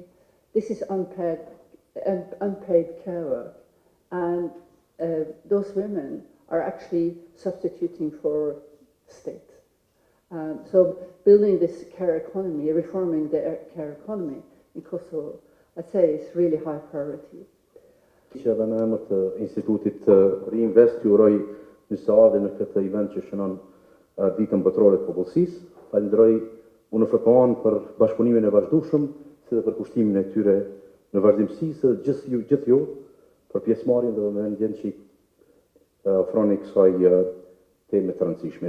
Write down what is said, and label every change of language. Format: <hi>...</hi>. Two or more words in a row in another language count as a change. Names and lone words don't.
<en>This is unpaid care work, and those women are actually substituting for state. So building this care economy, reforming the care economy in Kosovo, I'd say is really high priority.</en> <sq>Që edhe në emër të Institutit Reinvest ju uroj një saadë në këtë event që shënon ditën botërore të popullsisë. Falenderoj UNFPA-n për bashkëpunimin e vazhdueshëm, si dhe për kushtimin e tyre në vazhdimsi, se gjithë ju për pjesëmarrjen dhe vëmendjen që ofroni kësaj teme të rëndësishme.</sq>